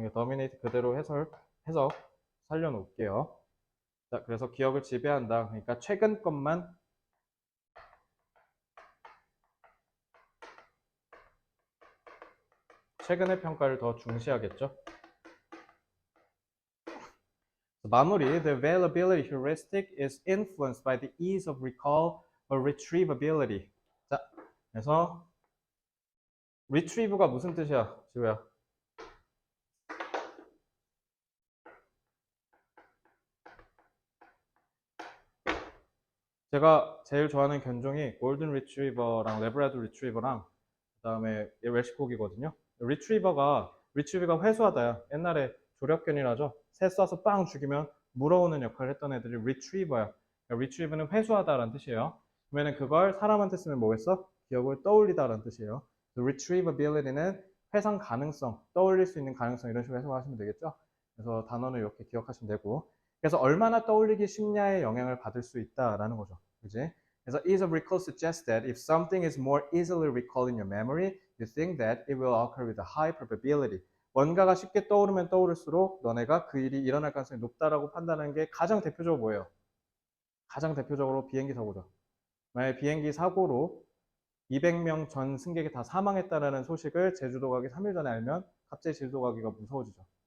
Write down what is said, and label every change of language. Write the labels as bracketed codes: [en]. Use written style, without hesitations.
[ko] dominate 그대로 해석 살려놓을게요. 자, 그래서 기억을 지배한다. 그러니까 최근 것만 최근의 평가를 더 중시하겠죠. 마무리. [en] The availability heuristic is influenced by the ease of recall or retrievability. [ko] 자, 그래서 retrieve가 무슨 뜻이야, 지우야? 제가 제일 좋아하는 견종이 골든 리트리버랑 레브라도 리트리버랑 그다음에 웰시코기거든요. 리트리버가 회수하다야. 옛날에 조력견이라죠. 새 쏴서 빵 죽이면 물어오는 역할을 했던 애들이 리트리버야. 그러니까 리트리버는 회수하다라는 뜻이에요. 그러면 그걸 사람한테 쓰면 뭐겠어? 기억을 떠올리다라는 뜻이에요. retrievability는 회상 가능성, 떠올릴 수 있는 가능성 이런 식으로 해석하시면 되겠죠. 그래서 단어는 이렇게 기억하시면 되고 그래서 얼마나 떠올리기 쉽냐에 영향을 받을 수 있다라는 거죠. 그지? 그래서 [en] ease of recall suggests that if something is more easily recalled in your memory, you think that it will occur with a high probability. [ko] 뭔가가 쉽게 떠오르면 떠오를수록 너네가 그 일이 일어날 가능성이 높다라고 판단하는 게 가장 대표적으로 뭐예요? 가장 대표적으로 비행기 사고죠. 만약에 비행기 사고로 200명 전 승객이 다 사망했다는 소식을 제주도 가기 3일 전에 알면 갑자기 제주도 가기가 무서워지죠.